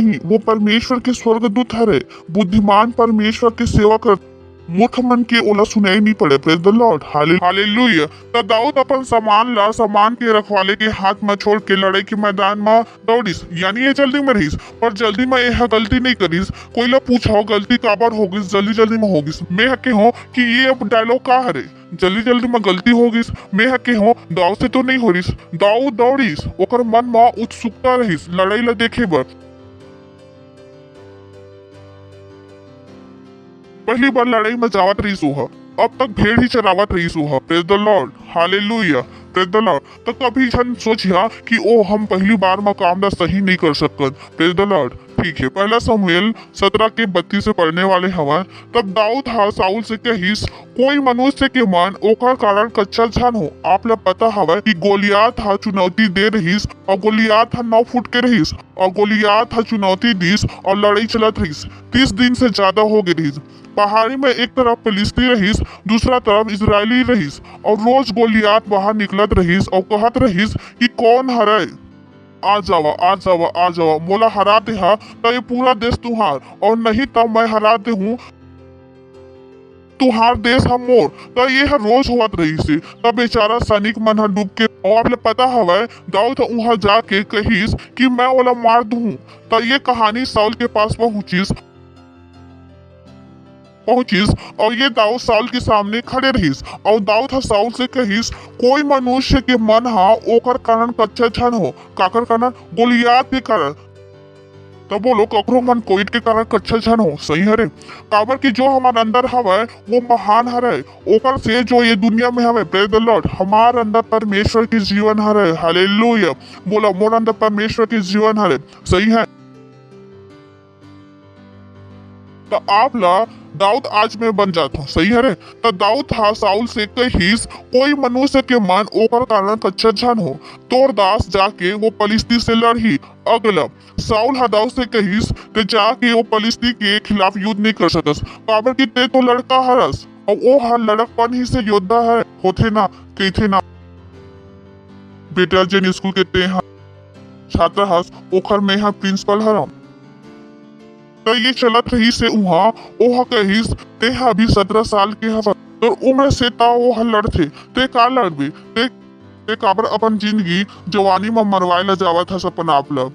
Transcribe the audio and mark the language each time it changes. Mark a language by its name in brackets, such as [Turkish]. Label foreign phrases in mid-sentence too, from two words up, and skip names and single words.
[Chhattisgarhi] वो परमेश्वर के स्वर्गदूत हरे, बुद्धिमान परमेश्वर की सेवा कर। मूर्ख मन के ओला सुनाई नहीं पड़े। [English] Praise the Lord, हालेलुया। [Chhattisgarhi] तो दाऊद अपन सामान के रखवाले के हाथ में छोड़ के लड़ाई के मैदान में दौड़िस, यानी ये जल्दी में रहीस, पर जल्दी में यह गलती नहीं करीस। कोई ला पूछा गलती काबर होगिस, जल्दी में होगिस। मैं हके हो कि ये अब डायलॉग का हरे, जल्दी में गलती होगिस। मैं हके हो दाऊद से तो नहीं हो रहीस, दाऊद दौड़िस, ओकर मन में उत्सुकता रहीस लड़ाई ला देखे बर। पहली बार लड़ाई में जावत रहीस हो, अब तक भेड़ ही चरावत रहीस हो। [English] Praise the Lord, हालेलुया, Praise the Lord. [Chhattisgarhi] तो कभी जन सोचिया कि ओ हम पहली बार में काम सही नहीं कर सकत। [English] Praise the Lord, [Chhattisgarhi] ठीक है। पहला समूएल 17:32 से पढ़ने वाले हवा। तब दाऊद हा साउल से कहिस, कोई मनुष्य के मन ओकर कारण कच्चा झन हो। आप लोग पता हवा कि गोलियात हा चुनौती दे रहीस और गोलियात हा 9 फुट के रहीस और गोलियात हा चुनौती दीस और लड़ाई चलत रहीस। 30 दिन से ज्यादा हो गई रहीस। पहाड़ी में एक तरफ फिलिस्ती रहीस, दूसरा तरफ इजरायली रहीस और रोज गोलियात बाहर निकलत रहीस और कहत रहीस कि कौन हराए, आ जावा मोला हरा दे हा तो ये पूरा देश तुहार, और नहीं तब मैं हरा दे हूँ तुहार देश हम मोर। तो ये रोज होत रही से। तब बेचारा सैनिक मन हा डूब के, और आप पता हवा दाऊद वहां जाके कहिस कि मैं ओला मार दूं। तो ये कहानी साउल के पास पहुंचिस और ये दाऊद साउल के सामने खड़े रहीस और दाऊद साउल से कहिस, कोई मनुष्य के मन हा ओकर कारण कच्चा झन हो। काकर कारण? गोलियात के कारण। तो बोलो ककरो मन कोविड के कारण कच्चा झन हो, सही हरे। काबर की जो हमारे अंदर हवे वो महान हरे, ओकर से जो ये दुनिया में हवे। [English] Praise the Lord, [Chhattisgarhi] हमारे अंदर परमेश्वर के जीवन हरे, हालेलुया। बोलो मोर अंदर परमेश्वर के जीवन हरे, सही है। तो आप ला दाऊद आज में बन जाता, सही है। तो दाऊद था साउल से कहिस, कोई मनुष्य के मन ओकर कारण कच्चा झन हो। तोर दास जाके वो पलिस्ती से लड़ी। अगला साउल हा दाऊद से कहिस, ते जाके वो पलिस्ती के खिलाफ युद्ध नहीं कर सकस, काबर की ते तो लड़का हरस और वो हर लड़कपन ही से योद्धा है होथे ना, कहथे ना। बेटा जेन स्कूल के ते छात्र हस ओखर में हा प्रिंसिपल हरम। तो ये चलत रही से उहा ओहा कहिस, ते अभी 17 साल के हवा, तो उम्र से ता वो लड़ थे, ते का लड़बे, ते काबर अपन जिंदगी जवानी में मरवाए ला जावत हस अपन आप ला।